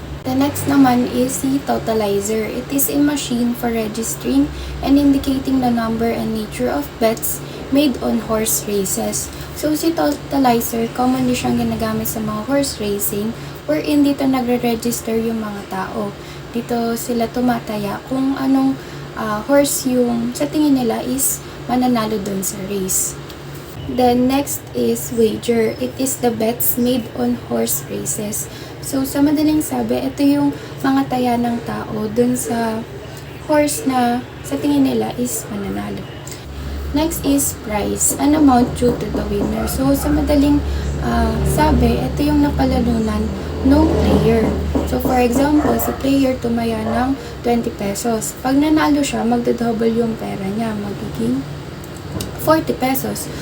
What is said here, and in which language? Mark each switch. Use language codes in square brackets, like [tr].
[en] The next naman is si totalizer. It is a machine for registering and indicating the number and nature of bets made on horse races. [tl] So, si totalizer, commonly siyang ginagamit sa mga horse racing wherein dito nagre-register yung mga tao. Dito sila tumataya kung anong horse yung sa tingin nila is mananalo dun sa race. [en] Then next is wager. It is the bets made on horse races. [tl] So sa madaling sabi, ito yung mga taya ng tao dun sa horse na sa tingin nila is mananalo. [en] Next is prize, an amount due to the winner. [tl] So sa madaling sabi, ito yung napalalunan ng player. [en] So for example, [tl] si player tumaya ng 20 pesos. Pag nanalo siya, magdodouble yung pera niya, magiging 40 pesos.